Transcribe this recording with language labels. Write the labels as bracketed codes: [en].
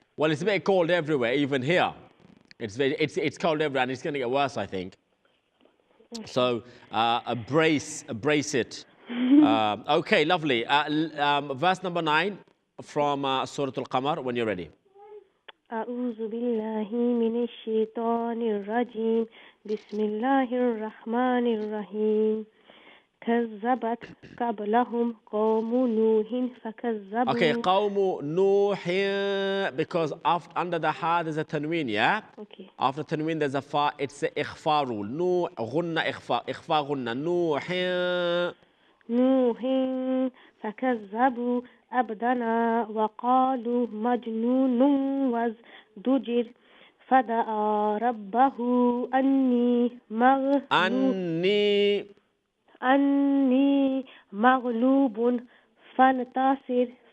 [en] Well, it's a bit cold everywhere, even here. It's cold everywhere, and it's going to get worse, I think. So, brace it. Okay, lovely. Verse number 9 from Surah Al-Qamar, when you're ready. [ar] أعوذ بالله من الشيطان الرجيم. بسم الله الرحمن الرحيم. كذبت قبلهم قوم نوح فكذبوا. [en] Okay, [ar] قوم نوح, [en] because under the ha there's a tanween, yeah? Okay. After tanween there's a fa, it's a ikhfa rule. [ar] نوح غنة ikhfa غنة. نوح فكذبوا عبدنا وقالوا مجنون وازدجر فدعا ربه أني مغلوب فانتصر.